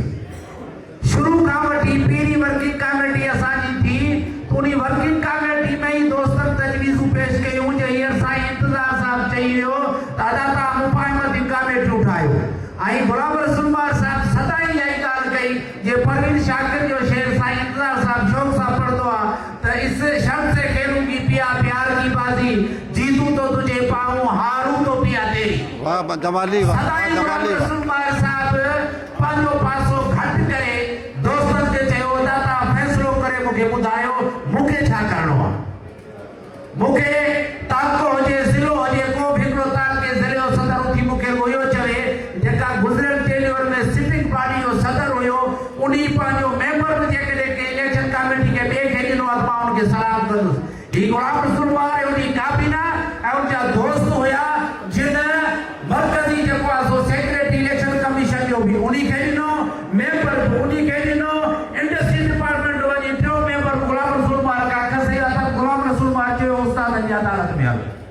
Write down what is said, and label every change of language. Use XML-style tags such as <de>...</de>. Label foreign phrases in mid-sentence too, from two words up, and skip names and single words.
<sd>शुरू का वठी पहली</sd> <en>working committee</en> <sd>असांजी थी तो उन</sd> <en>working committee</en> <sd>में ही दोस्तन तजवीज़ पेश कयूं जे हींअर साईं इंतज़ार साहब चई वियो दादा तव्हां मुफ़ाहिमती कमेटी उठायो ऐं गुलाम रसूल साहब सदाईं इहा ई ॻाल्हि कई जे परवीन शाकिर जो शेर साईं इंतज़ार साहब शौक़ सां पढ़ंदो आहे त</sd> <ur>اس شرط سے کھیلوں گی پیا پیار کی بازی، جیتوں تو تجھے پاؤں، ہاروں تو پیا تیری.</ur> <sd>वाह जमाली, वाह सदाईं गुलाम जमाली, रसूल साहब पंहिंजो पासो घटि करे दोस्तन के चयो दादा फैसलो करे मुखे बुधायो मुखे छा करणो आहे। मुखे ताको हुजे ज़िलो हुजे को भी हिकिड़ो ताके ज़िले जो सदर उथी मुखे इहो चवे जेका गुज़िरियल टेन्योर में</sd> <en>sitting party</en> <sd>जो सदर हुयो उन्ही पंहिंजो मेंबर बि जेकॾहिं के</sd> <en>election committee</en> <sd>के ॿिए खे ॾिनो आहे मां उनखे सलाम कंदुसि। ही गुलाम रसूल वारे उनजी काबीना ऐं उनजा दोस्त हुया जिन मरकज़ी जेको आहे सो</sd> <en>secretary election commission</en> <sd>जो बि उन्ही खे ॾिनो, मेंबर बि उन्ही खे ॾिनो,</sd> <en>industry department</en> <sd>जो वञी टियों मेंबर गुलाम रसूल मार का खसे त गुलाम रसूल मार चयो उस्तादनि जी अदालत में हलो।</sd>